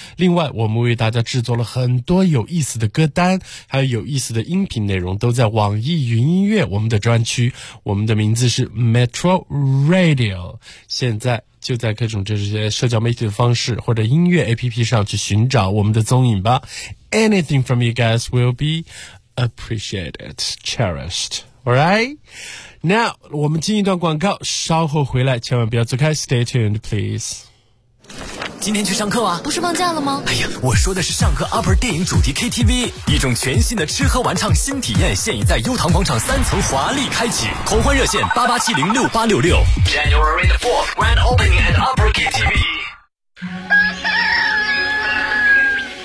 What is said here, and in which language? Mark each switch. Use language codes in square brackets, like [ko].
[zh] 另外，我们为大家制作了很多有意思的歌单，还有有意思的音频内容，都在网易云音乐我们的专区，我们的名字是 Metro Radio。现在就在各种这些社交媒体的方式或者音乐 APP 上去寻找我们的踪影吧。 [en] Anything from you guys will be appreciated, cherished. Alright, now [zh] 我们进一段广告，稍后回来，千万不要走开。 [en] Stay tuned please。 [zh] 今天去上课啊？不是放假了吗？哎呀，我说的是上课 Upper 电影主题 KTV， 一种全新的吃喝玩唱新体验，现已在优唐广场三层华丽开启。狂欢热线88706866。 [en] January the 4th, grand opening at Upper KTV。